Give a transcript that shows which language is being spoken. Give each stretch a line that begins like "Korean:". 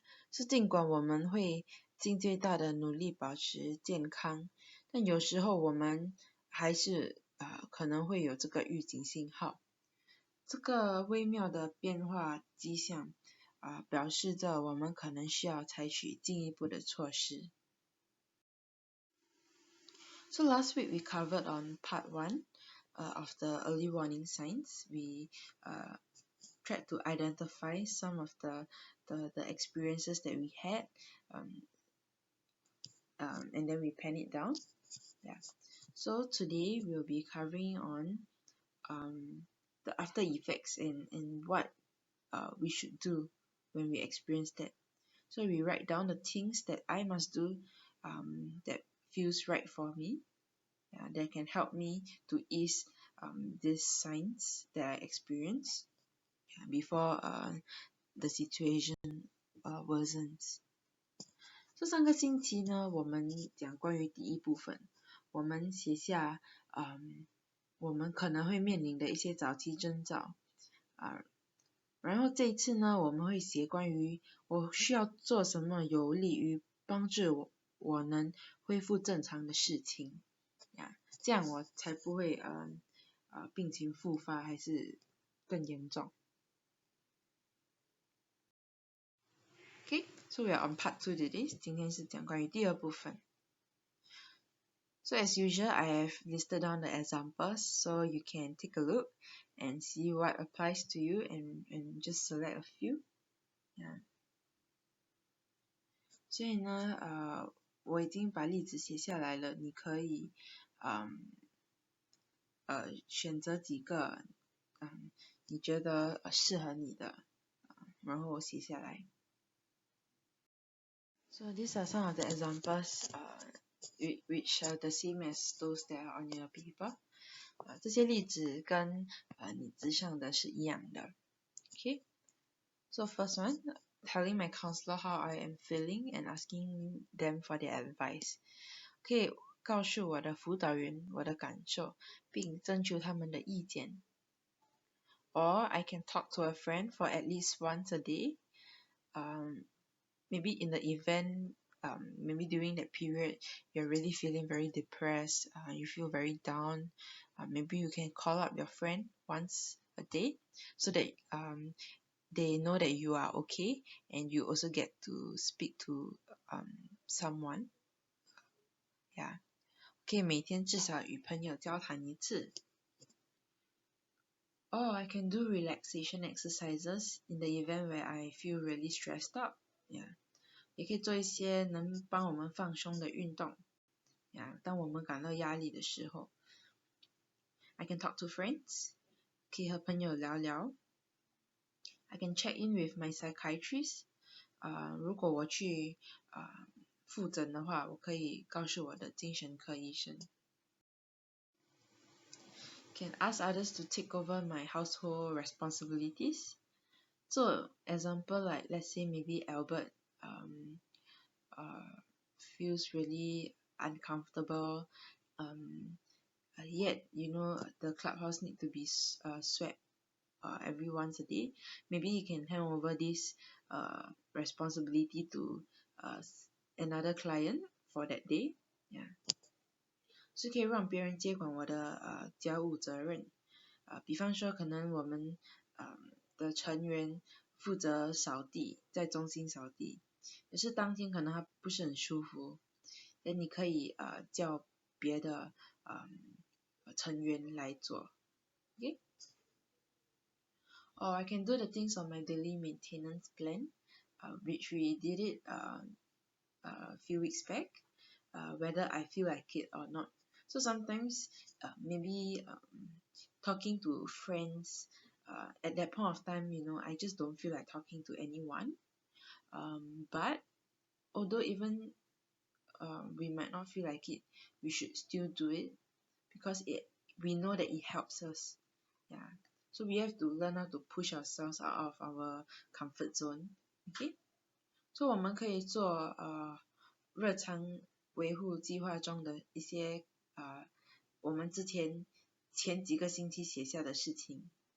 Chinese: 是尽管我们会尽最大的努力保持健康，但有时候我们还是可能会有这个预警信号。这个微妙的变化迹象表示着我们可能需要采取进一步的措施。
English: So last week we covered on part 1 of the early warning signs. We tried to identify some of the experiences that we had, and then we pen it down. So today we'll be covering on the after effects and what we should do when we experience that. So we write down the things that I must do that feels right for me, that can help me to ease these signs that I experience before the situation worsens.
Chinese: So 上个星期呢，我们讲关于第一部分，我们写下我们可能会面临的一些早期征兆然后这一次呢，我们会写关于我需要做什么有利于帮助我能恢复正常的事情这样我才不会病情复发还是更严重。
English: So we are on part 2 today.
Chinese: 今天是讲关于第二部分。
English: So as usual, I have listed down the examples so you can take a look and see what applies to you and just select a few.
Chinese: 所以呢，我已经把例子写下来了，你可以选择几个你觉得适合你的，然后写下来。
English: So these are some of the examples which are the same as those that are on your paper.
Chinese: 这些例子跟你纸上的是一样的。
English: Okay. So first one, telling my counselor how I am feeling and asking them for their advice.
Chinese: 可以告诉我的辅导员我的感受，并征求他们的意见。
English: Or I can talk to a friend for at least once a day. Maybe in the event, maybe during that period, you're really feeling very depressed, you feel very down. Maybe you can call up your friend once a day so that they know that you are okay and you also get to speak to someone.
Chinese: 可以每天至少与朋友交谈一次。
English: Or I can do relaxation exercises in the event where I feel really stressed out.
Chinese: 也可以做一些能帮我们放松的运动。当我们感到压力的时候。
English: I can talk to friends.
Chinese: 可以和朋友聊聊。
English: I can check in with my psychiatrist.
Chinese: 如果我去复诊的话，我可以告诉我的精神科医生。
English: Can ask others to take over my household responsibilities. So example like let's say maybe Albert feels really uncomfortable, yet the clubhouse need to be swept every once a day. Maybe he can hand over this responsibility to another client for that day. Yeah.
Chinese: 是可以让别人接管我的家务责任。比方说可能我们的成员负责扫地，在中心扫地，可是当天可能他不是很舒服，那你可以叫别的成员来做 ，OK？
English: Or I can do the things on my daily maintenance plan, which we did it a few weeks back, whether I feel like it or not. So sometimes maybe talking to friends, at that point of time, I just don't feel like talking to anyone. But although even we might not feel like it, we should still do it because we know that it helps us. Yeah. So we have to learn how to push ourselves out of our comfort zone. Okay.
Chinese: So 我们可以做日常维护计划中的一些我们前几个星期写下的事情。